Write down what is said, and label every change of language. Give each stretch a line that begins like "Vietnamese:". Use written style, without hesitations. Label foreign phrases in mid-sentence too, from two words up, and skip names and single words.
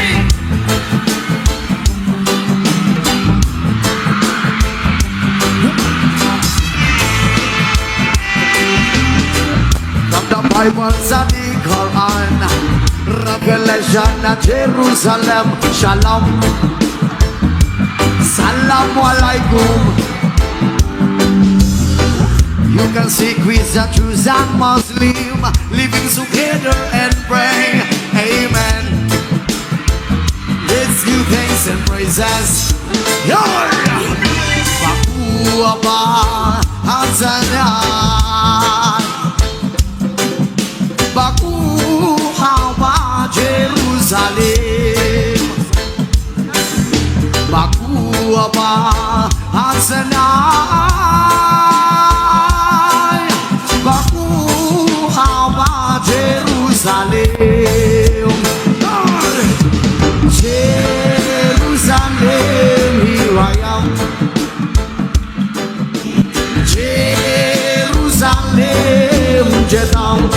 English: From the Bible sa di Quran, Revelation na Jerusalem,
Arabic: Shalom, Salamu alaikum.
English: You can see Christian, Jews and Muslim living together and pray, amen. Let's give thanks and praises. Baku apa Hazanan, Baku hawa Jerusalem, Baku apa Hazanan, Baku hawa Jerusalem. Jerusalem, here I am. Jerusalem, Jeddah.